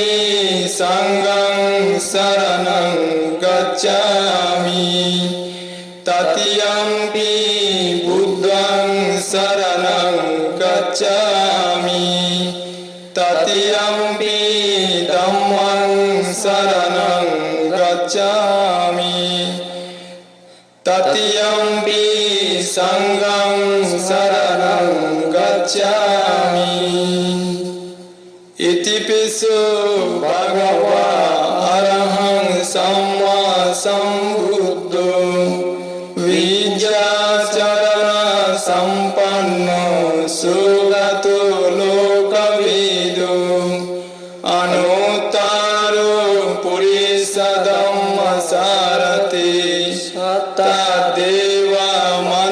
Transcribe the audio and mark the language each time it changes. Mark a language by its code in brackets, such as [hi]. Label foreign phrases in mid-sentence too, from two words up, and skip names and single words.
[pi] সংঘং শরণং গচ্ছামি তৃতীয়ম্পি বুদ্ধং শরণং গচ্ছামি তৃতীয়ম্পি ধম্মং শরণং গচ্ছামি তৃতীয়ম্পি সংঘং শরণং গচ্ছামি। ইতিপিষু ভগবা অরহং সম্মা সম্বুদ্ধো বিদ্যাচরণ সম্পন্ন সুগতো লোকবিদো অনুত্তরো পুরুষ ধম্ম সারথি তদ্দেব